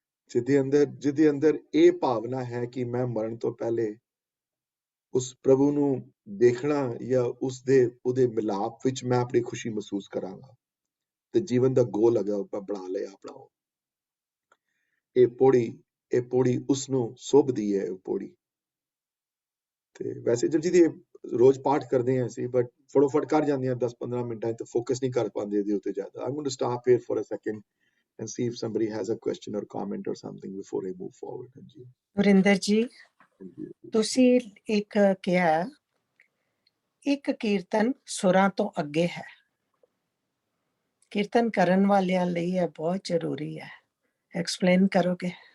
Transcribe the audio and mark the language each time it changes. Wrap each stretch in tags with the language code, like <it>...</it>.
<pa>ਜਿਹਦੇ ਅੰਦਰ ਇਹ ਭਾਵਨਾ ਹੈ ਕਿ ਮੈਂ ਮਰਨ ਤੋਂ ਪਹਿਲੇ ਉਸ ਪ੍ਰਭੂ ਨੂੰ ਦੇਖਣਾ, ਜਾਂ ਉਹਦੇ ਮਿਲਾਪ ਵਿੱਚ ਮੈਂ ਆਪਣੀ ਖੁਸ਼ੀ ਮਹਿਸੂਸ ਕਰਾਂਗਾ, ਤੇ ਜੀਵਨ ਦਾ ਗੋਲ ਬਣਾ ਲਿਆ ਆਪਣਾ। ਇਹ ਪੌੜੀ ਉਸਨੂੰ ਸੋਭਦੀ ਹੈ, ਉਹ ਪੌੜੀ। ਤੇ ਵੈਸੇ ਜਦ ਜਿਹਦੀ ਰੋਜ਼ ਪਾਠ ਕਰਦੇ ਹਾਂ ਅਸੀਂ, ਬਟ ਫਟੋਫਟ ਕਰ ਜਾਂਦੇ ਹਾਂ 10-15 ਮਿੰਟਾਂ ਤੇ ਫੋਕਸ ਨਹੀਂ ਕਰ ਪਾਉਂਦੇ ਇਹਦੇ ਉੱਤੇ ਜ਼ਿਆਦਾ।</pa> <en>I'm going to stop here for a second and see if somebody has a question or comment or something before I move forward।</en> <pa>Varinder ਜੀ, ਤੁਸੀਂ ਇੱਕ ਕਿਹਾ ਇੱਕ ਕੀਰਤਨ ਸੁਰਾਂ ਤੋਂ ਅੱਗੇ ਹੈ, ਕੀਰਤਨ ਕਰਨ ਵਾਲਿਆਂ ਲਈ ਇਹ ਬਹੁਤ ਜ਼ਰੂਰੀ ਹੈ, ਐਕਸਪਲੇਨ ਕਰੋਗੇ?</pa>